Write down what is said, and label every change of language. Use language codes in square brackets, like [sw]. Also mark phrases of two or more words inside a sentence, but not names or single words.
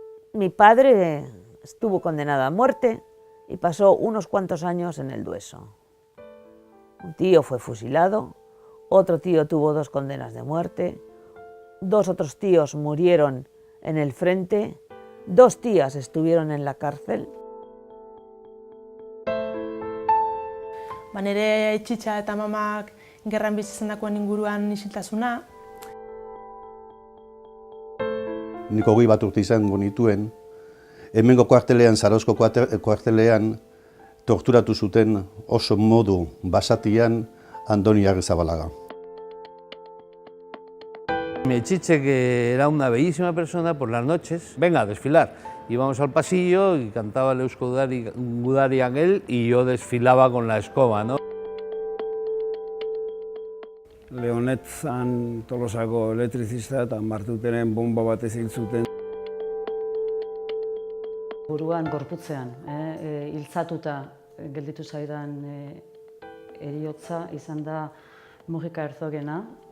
[es] Mi padre estuvo condenado a muerte y pasó unos cuantos años en el Dueso. Un tío fue fusilado, otro tío tuvo 2 condenas de muerte, 2 otros tíos murieron en el frente, 2 tías estuvieron en la cárcel. [eu] Nire aitzitzia eta mamak gerran bizi zendakoen inguruan isiltasuna. Nik 21 urte izango nituen, hemengo kuartelean, Zarauzko kuartelean, torturatu zuten oso modu basatian Andoni Agirrezabalaga. [es] Mi chiche, que era una bellísima persona, por las noches, venga a desfilar. Íbamos al pasillo y cantaba el Eusko Gudarian él y yo desfilaba con la escoba, ¿no? [eu] Leonet zan Tolosako elektrizista eta Martutenen bomba batez hil zuten. Buruan, gorputzean, hiltzatuta gelditu zaidan heriotza izan da Mujika Herzogena.